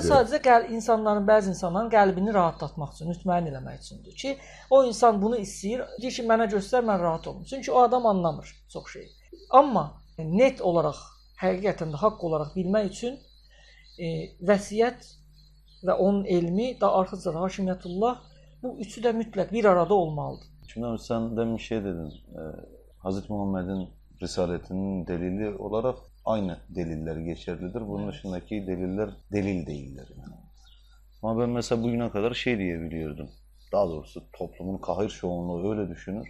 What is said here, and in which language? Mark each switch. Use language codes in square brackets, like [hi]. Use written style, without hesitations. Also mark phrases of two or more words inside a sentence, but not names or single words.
[az] Möcüzə sadəcə insanların, bəzi insanların qəlbini rahatlatmaq üçün, mütməyin eləmək üçündür ki, o insan bunu istəyir, deyir ki, mənə göstər, mən rahat olum. Çünki o adam anlamır çox şey. Amma net olaraq, həqiqətən də haqq olaraq bilmək üçün vəsiyyət və onun elmi, daha arxaca da hakimiyyətullah, bu üçü də mütləq bir arada olmalıdır. [tr] Şimdi sen demin bir şey dedin, Hz. Muhammed'in risaletinin delili olarak aynı deliller geçerlidir. Bunun dışındaki deliller delil değiller. Yani. Ama ben mesela bugüne kadar şey diyebiliyordum. Daha doğrusu toplumun kahir çoğunluğu öyle düşünür.